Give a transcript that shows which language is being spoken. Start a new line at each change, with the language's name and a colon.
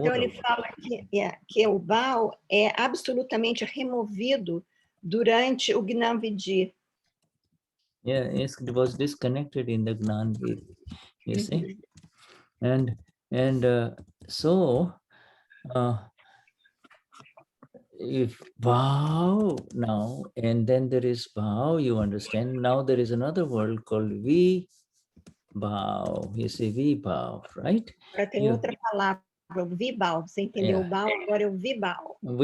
Portuguese: Então ele fala que o Bhaav é absolutamente removido durante o Gnani Vidhi.
English: Yeah, it was disconnected in the Gnani Vidhi, you see. And so if Bhaav now, and then there is Bhaav, you understand. Now there is another world called Bhaav. You see, Bhaav, right?
Portuguese: Agora tem outra palavra, o Vibhav. Você entendeu o Bhaav, agora é o Vibhav.